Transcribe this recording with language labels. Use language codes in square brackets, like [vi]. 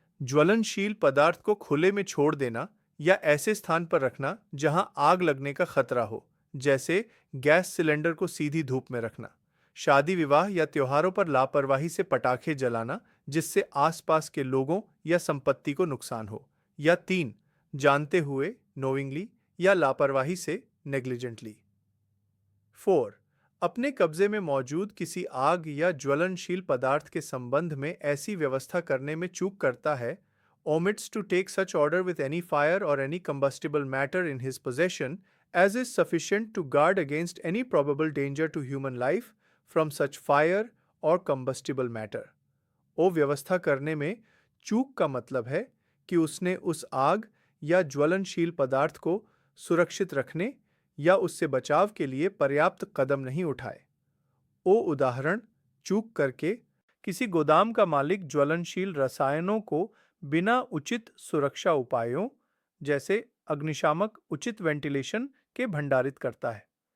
[hi] ज्वलनशील पदार्थ को खुले में छोड़ देना या ऐसे स्थान पर रखना जहां आग लगने का खतरा हो, जैसे गैस सिलेंडर को सीधी धूप में रखना। शादी विवाह या त्योहारों पर लापरवाही से पटाखे जलाना जिससे आसपास के लोगों या संपत्ति को नुकसान हो। या 3, जानते हुए नोइंगली या लापरवाही से नेग्लिजेंटली। 4, अपने कब्जे में मौजूद किसी आग या ज्वलनशील पदार्थ के संबंध में ऐसी व्यवस्था करने में चूक करता है, [en] omits to take such order with any fire or any combustible matter in his possession as is sufficient to guard against any probable danger to human life from such fire or combustible matter। [hi] ओ व्यवस्था करने में चूक का मतलब है कि उसने उस आग या ज्वलनशील पदार्थ को सुरक्षित रखने या उससे बचाव के लिए पर्याप्त कदम नहीं उठाए। ओ उदाहरण, चूक करके किसी गोदाम का मालिक ज्वलनशील रसायनों को बिना उचित सुरक्षा उपायों जैसे अग्निशामक उचित वेंटिलेशन के भंडारित करता है।